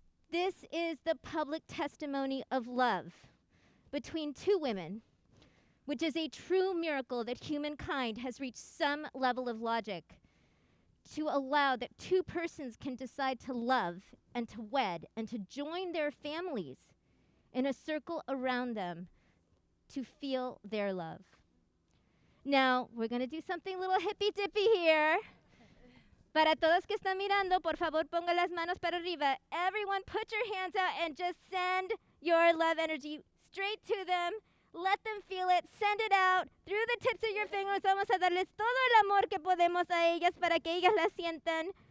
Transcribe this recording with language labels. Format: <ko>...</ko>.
<en>This is the public testimony of love between two women, which is a true miracle that humankind has reached some level of logic to allow that two persons can decide to love and to wed and to join their families in a circle around them to feel their love. Now, we're going to do something a little hippy-dippy here.</en> <es>Para todos que están mirando, por favor, ponga las manos para arriba.</es> <en>Everyone, put your hands out and just send your love energy straight to them. Let them feel it. Send it out through the tips of your fingers.</en> <es>Vamos a darles todo el amor que podemos a ellas para que ellas la sientan.</es>